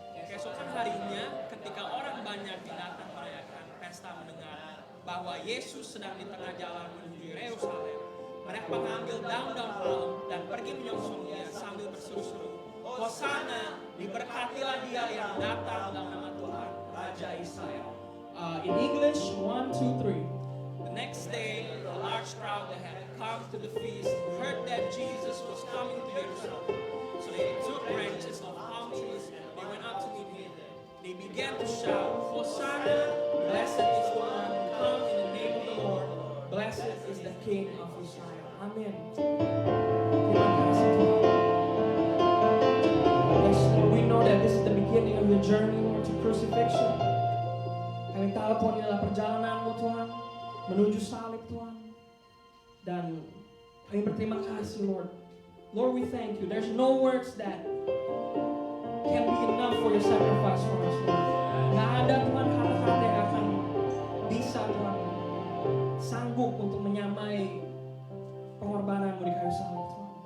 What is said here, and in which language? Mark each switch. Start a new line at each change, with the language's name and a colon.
Indonesian: Keesokan harinya, ketika orang banyak datang merayakan pesta mendengar bahwa Yesus sedang di tengah jalan menuju Yerusalem, mereka mengambil daun-daun palem dan pergi menyongsongnya sambil berseru-seru, Hosana, diberkatilah dia yang datang dalam nama Tuhan, Raja Israel.
English: In English, 1, 2, 3. The next day, a large crowd that had come to the feast heard that Jesus was coming to Jerusalem. So they took branches of palm trees and they went out to meet him. They began to shout, Hosanna, blessed is the one who comes in the name of the Lord. Blessed is the King of Israel. Amin.
Indonesian: Terima kasih Tuhan.
English: Yes, Lord, we know that this is the beginning of your journey, Lord, to crucifixion.
Indonesian: Kami tahu Tuhan ini adalah perjalananmu Tuhan menuju salib Tuhan. Dan kami berterima kasih
English: Lord. Lord, we thank you. There's no words that can be enough for your sacrifice for us, Lord.
Indonesian: Gak ada Tuhan kata-kata yang akan bisa Tuhan sanggup untuk menyamai pengorbananmu di kayu salib Tuhan.